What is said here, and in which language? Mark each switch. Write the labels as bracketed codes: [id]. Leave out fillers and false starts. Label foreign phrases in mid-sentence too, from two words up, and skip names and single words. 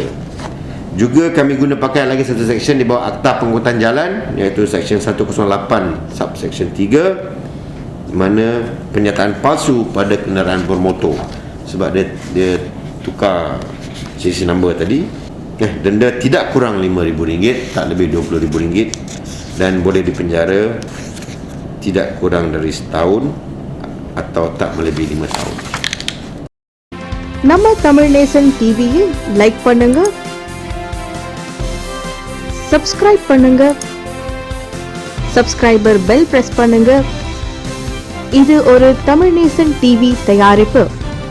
[ms] Juga kami guna pakai lagi satu seksyen di bawah Akta Pengangkutan Jalan, iaitu seksyen 108 subseksyen 3, mana penyataan palsu pada kenderaan bermotor. Sebab dia tukar sisi number tadi. Denda tidak kurang RM5,000, tak lebih RM20,000, dan boleh dipenjara tidak kurang dari setahun atau tak melebihi 5 tahun. [ta] நம்ம தமிழ் நேசன் டிவியை லைக் பண்ணுங்க, சப்ஸ்கிரைப் பண்ணுங்க, [en] subscriber bell press [ta] பண்ணுங்க. இது ஒரு தமிழ் நேசன் டிவி தயாரிப்பு.